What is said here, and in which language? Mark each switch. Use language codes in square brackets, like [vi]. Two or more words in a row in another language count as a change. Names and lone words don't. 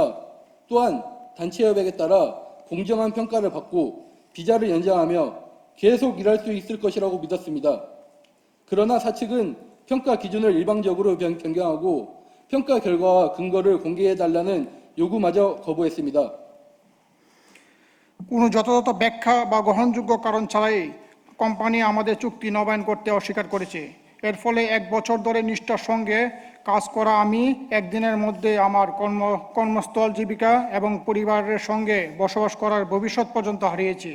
[ko] 또한 단체협약에 따라 공정한 평가를 받고 비자를 연장하며 계속 일할 수 있을 것이라고 믿었습니다. 그러나 사측은 평가 기준을 일방적으로 변경하고 평가 결과와 근거를 공개해달라는 요구마저 거부했습니다. [bn] কোনো যথাযথ ব্যাখ্যা বা গ্রহণযোগ্য কারণ ছাড়াই কোম্পানি আমাদের চুক্তি নবায়ন করতে অস্বীকার করেছে। এর ফলে 1 বছর ধরে নিষ্ঠার সঙ্গে কাজ করা আমি একদিনের মধ্যে আমার কর্মস্থল, জীবিকা এবং পরিবারের সঙ্গে বসবাস করার ভবিষ্যৎ পর্যন্ত হারিয়েছি।